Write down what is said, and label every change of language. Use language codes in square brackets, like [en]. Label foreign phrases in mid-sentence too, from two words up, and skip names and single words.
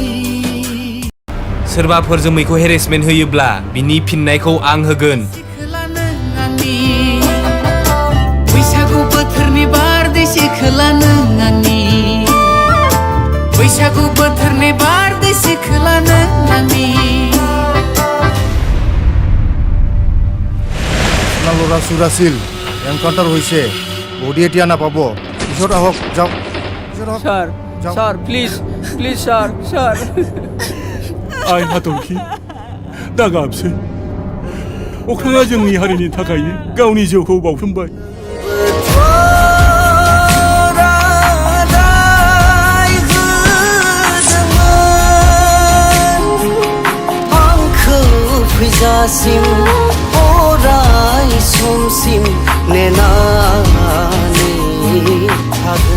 [brx] सोरबाफोर जोमैखौ हेरेसमेन्ट होयोब्ला बिनि फिननायखौ आं होगोन बैसागु बोथोरनि बारदैसि खोला नों आंनि बैसागु बोथोरनि बारदैसि खोला नों आंनि [as] ল'ৰা চুৰাছিল এনকাউণ্টাৰ হৈছে বডি এতিয়া নাপাব পিছত আহক যাওক [en] sir sir please please sir sir [brx] आइ हाथरखि दागाबसै अख्राङा जोंनि हारिनि थाखायनो गावनि जिउखौ बाउसोमबाय आंखौ फैजासिम अराय समसिम नेनानै थागोन